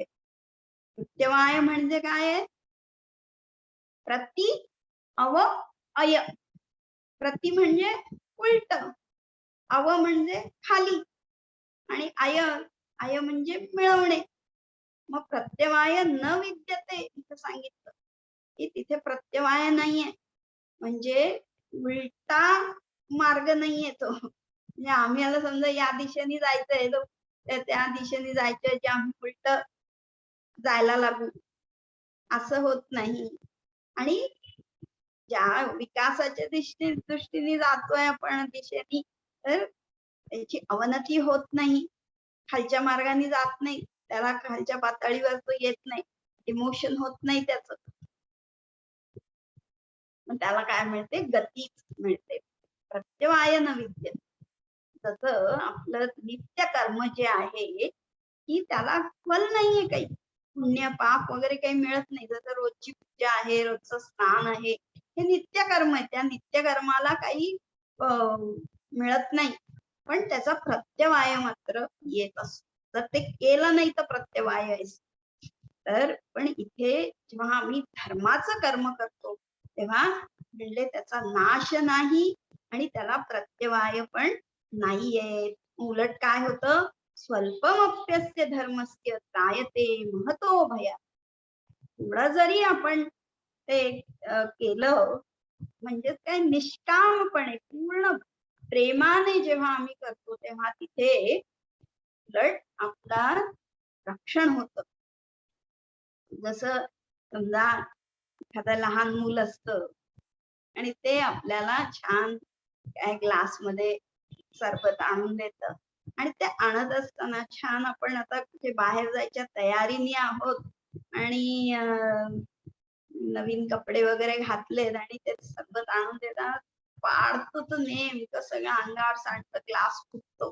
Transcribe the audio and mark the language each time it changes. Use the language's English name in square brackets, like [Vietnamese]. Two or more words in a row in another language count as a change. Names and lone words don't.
[Marathi] प्रत्यवाय म्हणजे काय, प्रति अव अय. प्रति म्हणजे उलट, अव म्हणजे खाली, आणि अय अय म्हणजे मिळवणे. मग [Sanskrit] प्रत्यवाय न विद्यते [Marathi] इथं सांगितलं की तिथे प्रत्यवाय नाहीये, म्हणजे उलटा मार्ग नाहीये तो. म्हणजे आम्ही आता समजा या दिशेने जायचंय तर त्या दिशेने जायचं जे आम्ही उलट जायला लागू असं होत नाही. आणि ज्या विकासाच्या दृष्टीने जातोय आपण दिशेने तर त्याची अवनती होत नाही, खालच्या मार्गाने जात नाही, त्याला खालच्या पातळीवर तो येत नाही, इमोशन होत नाही त्याच, त्याला काय मिळते, गतीच मिळते. [Sanskrit] प्रत्यवाय न विद्यते. [Marathi] तसं आपलं नित्य कर्म जे आहे की त्याला फल नाहीये, काही पुण्य पाप वगैरे काही मिळत नाही. जसं रोजची पूजा आहे, रोजचं स्नान आहे, हे नित्य कर्म आहे, त्या नित्य कर्माला काही मिळत नाही, पण त्याचा प्रत्यवाय मात्र येत असतो. तर ते केलं नाही तर प्रत्यवाय आहे. तर पण इथे जेव्हा आम्ही धर्माचं कर्म करतो तेव्हा म्हणजे त्याचा नाश नाही आणि त्याला प्रत्यवाय पण नाहीये. उलट काय होतं, [Sanskrit] स्वल्पमप्यस्य धर्मस्य त्रायते महतो भया. [Marathi] थोडं जरी आपण ते केलं म्हणजेच काय निष्कामपणे पूर्ण प्रेमाने जेव्हा आम्ही करतो तेव्हा तिथे उलट आपला रक्षण होतं. जसं समजा एखादं लहान मूल असतं आणि ते आपल्याला छान काय ग्लासमध्ये सरबत आणून देतं आणि ते आणत असताना छान आपण आता कुठे बाहेर जायच्या तयारीने आहोत आणि नवीन कपडे वगैरे घातलेत आणि ते सरबत आणून देतात पाडतो तर नेमकं सगळं अंगावर सांडतं ग्लास फुटतो.